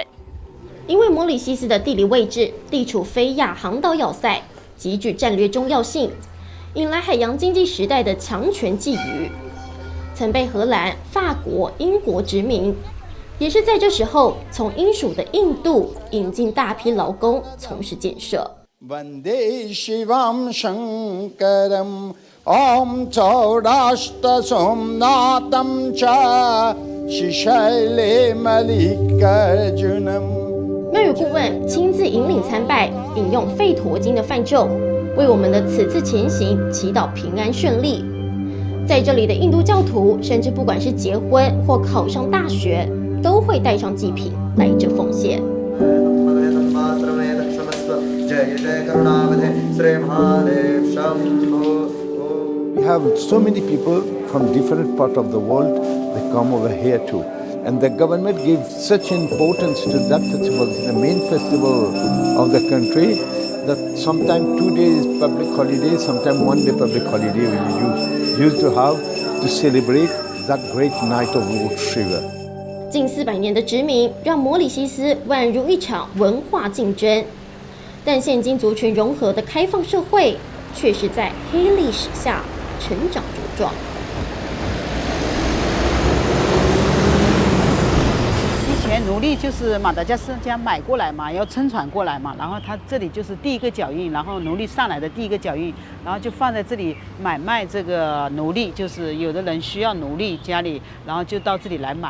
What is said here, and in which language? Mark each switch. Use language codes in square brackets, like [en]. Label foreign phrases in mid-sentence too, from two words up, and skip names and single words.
[zh] 因为摩里西斯的地理位置地处非亚航岛要塞，极具战略重要性，引来海洋经济时代的强权觊觎，曾被荷兰、法国、英国殖民，也是在这时候从英属的印度引进大批劳工从事建设。 [sa] वन्दे शिवम् शंकरम् ॐ सौराष्ट्रे सोमनाथम् च श्रीशैले मल्लिकार्जुनम्. [zh] 庙宇顾问亲自引领参拜，引用吠陀经的梵咒，为我们的此次前行祈祷平安顺利。在这里的印度教徒，甚至不管是结婚或考上大学，都会带上祭品来这奉献。 [en] We have so many people from different parts of the world that come over here too. And the government gives such importance to that festival, the main festival of the country, that sometimes 2 days public holiday, sometimes 1 day public holiday we used to have to celebrate that great night of Lord Shiva. [zh] 近400年的殖民让摩里西斯宛如一场文化竞争，但现今族群融合的开放社会，却是在黑历史下成长茁壮。奴隶就是马达加斯加买过来嘛，要乘船过来嘛，然后他这里就是第一个脚印，然后奴隶上来的第一个脚印，然后就放在这里买卖这个奴隶，就是有的人需要奴隶家里，然后就到这里来买。